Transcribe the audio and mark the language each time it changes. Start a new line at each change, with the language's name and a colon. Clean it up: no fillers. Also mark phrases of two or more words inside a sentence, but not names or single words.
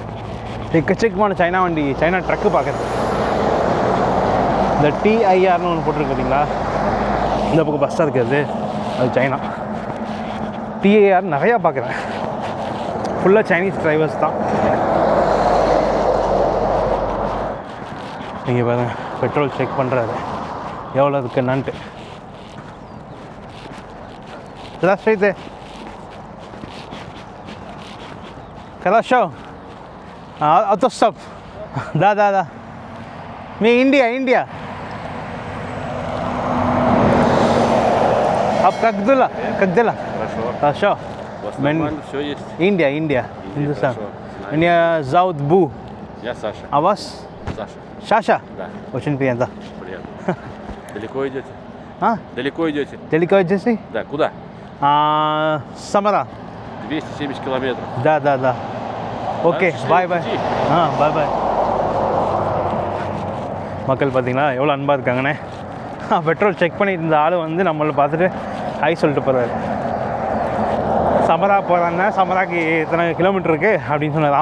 Tamil: இங்கே எக்கச்சக்கமான சைனா வண்டி, சைனா ட்ரக்கு பார்க்குறது. இந்த டிஐஆர்னு ஒன்று போட்டிருக்கு பார்த்தீங்களா, இந்த பக்கம் பஸ்ஸாக இருக்கிறது, அது சைனா. டிஐஆர் நிறையா பார்க்குறேன், ஃபுல்லாக
English: Chinese drivers
Tamil: தான். நீங்கள் பாருங்க,
English: petrol check
Tamil: பண்ணுறாரு எவ்வளோ இருக்கு என்னான்ட்டு.
Russian: Здравствуйте. Хорошо. Автостоп. Да. Мы Индия. आप как дела? Хорошо. Все есть. Индия, Индустан. Хорошо. Меня зовут Бу. Я Саша. А вас? Саша. Саша? Да. Очень приятно. Приятно. Далеко идете? А? Далеко идете? Далеко идете? Да. Куда? Самара. 270 километров. Да.
English: OK, bye. Bye.
Tamil: மக்கள் பார்த்தீங்களா எவ்வளோ அன்பாக இருக்காங்கண்ணே.
English: petrol check
Tamil: பண்ணிட்டு இருந்த ஆள் வந்து நம்மளை பார்த்துட்டு ஹாய் சொல்லிட்டு போகிறாரு. சமரா போகிறான்னா, சமராக்கு இத்தனை கிலோமீட்டர் இருக்குது அப்படின்னு சொன்னார்.